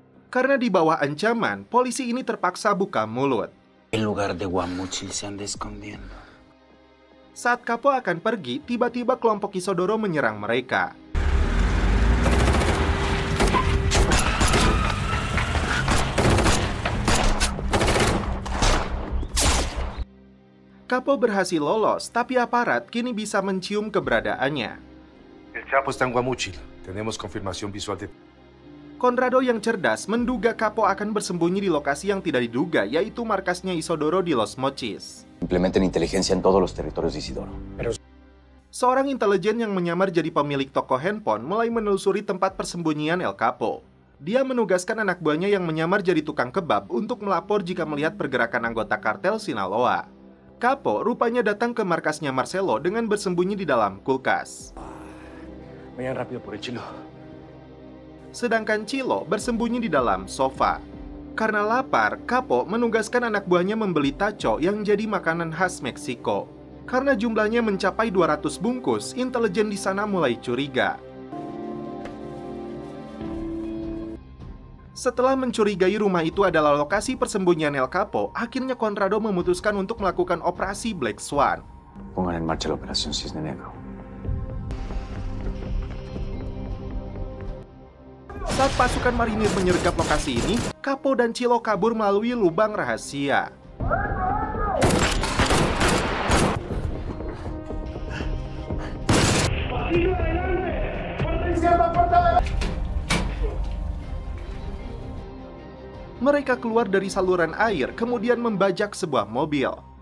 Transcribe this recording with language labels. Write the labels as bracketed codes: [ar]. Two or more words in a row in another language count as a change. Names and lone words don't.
[id] Karena di bawah ancaman, polisi ini terpaksa buka mulut. [es] En lugar de Guamúchil se anda escondiendo. [id] Saat Capo akan pergi, tiba-tiba kelompok Isodoro menyerang mereka. Capo berhasil lolos, tapi aparat kini bisa mencium keberadaannya. [es] El Chapo está en Guamúchil. Tenemos confirmación visual de... [id] Conrado yang cerdas menduga Capo akan bersembunyi di lokasi yang tidak diduga, yaitu markasnya Isodoro di Los Mochis. [es] Implementen inteligencia en todos los territorios de Isidoro. [id] Seorang intelijen yang menyamar jadi pemilik toko handphone mulai menelusuri tempat persembunyian El Capo. Dia menugaskan anak buahnya yang menyamar jadi tukang kebab untuk melapor jika melihat pergerakan anggota kartel Sinaloa. Capo rupanya datang ke markasnya Marcelo dengan bersembunyi di dalam kulkas. [es] Vayan rápido por el Chilo. [id] Sedangkan Chilo bersembunyi di dalam sofa. Karena lapar, Capo menugaskan anak buahnya membeli taco yang jadi makanan khas Meksiko. Karena jumlahnya mencapai 200 bungkus, intelijen di sana mulai curiga. Setelah mencurigai rumah itu adalah lokasi persembunyian El Capo, akhirnya Conrado memutuskan untuk melakukan operasi Black Swan. [es] Pongan en marcha la operación Cisne Negro. [id] Saat pasukan marinir menyergap lokasi ini, Capo dan Chilo kabur melalui lubang rahasia. Mereka keluar dari saluran air, kemudian membajak sebuah mobil.